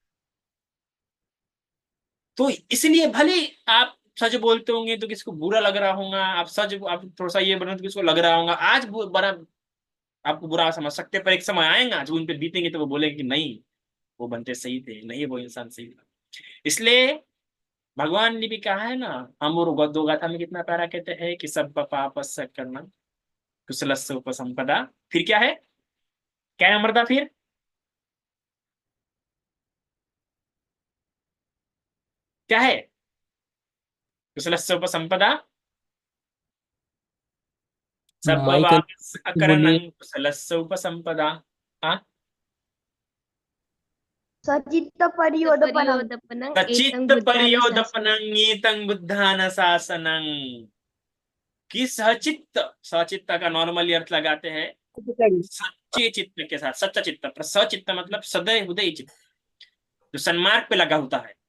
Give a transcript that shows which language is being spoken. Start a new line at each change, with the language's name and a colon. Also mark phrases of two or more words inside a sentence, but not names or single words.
Hindi: तो इसलिए भले आप सच बोलते होंगे तो किसको बुरा लग रहा होगा, आप थोड़ा सा ये बनो तो किसको लग रहा होगा, आज बड़ा आपको बुरा समझ सकते हैं, पर एक समय आएगा जो उन पे बीतेंगे तो वो बोलेंगे कि नहीं वो बनते सही थे, नहीं वो इंसान सही था। इसलिए भगवान ने भी कहा है ना, हम और दो गाथा में कितना प्यारा कहते हैं कि
Pali: सब पापस करना कुशलस्य उपसंपदा,
Hindi: फिर क्या है क्या नंबर था फिर? क्या है?
Pali: कुशलस्य उपसंपदा
Hindi: माई का बोलिए।
Pali: सबवापसकरणं कुशलस्य उपसंपदा।
Hindi: हाँ,
Pali: सचित्त परियोदपनम। परियोदपनं एतं सचित्त बुद्धानुशासनं। परियोदपनं एतं बुद्धानुशासनं।
Hindi: कि सचित्त, सचित्त का नॉर्मली अर्थ लगाते हैं सच्चे चित्त के साथ, सच्चा चित्त, पर सचित्त मतलब सदैव उदय चित्त, जो सन्मार्ग पे लगा होता है।